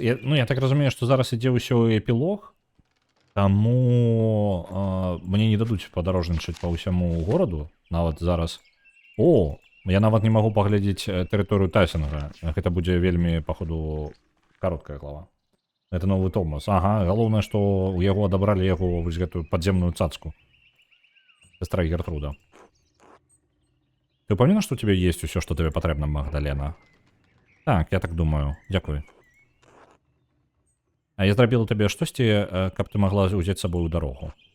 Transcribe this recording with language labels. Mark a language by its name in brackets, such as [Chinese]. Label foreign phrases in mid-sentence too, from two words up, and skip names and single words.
[Belarusian] я так разумею, што зараз ідзе ўсё эпілог, таму мне не дадуць падарожнічаць па ўсяму гораду. Нават зараз... О! Я нават не магу паглядзець тэрыторыю Тайсонга. Гэта будзе вельмі, паходу, кароткая глава. [Russian] Это новый Томас. [Belarusian] Ага, галоўнае, што ў яго адабралі яго вось гэтую падземную цацку. Сестра Гертруда. Ты упэўнена, што ў цябе ёсць усё, што табе патрэбна, Магдалена? Так, я так думаю. Дзякуй. А я зрабіла табе штосьці, каб ты магла ўзяць з сабой у дарогу.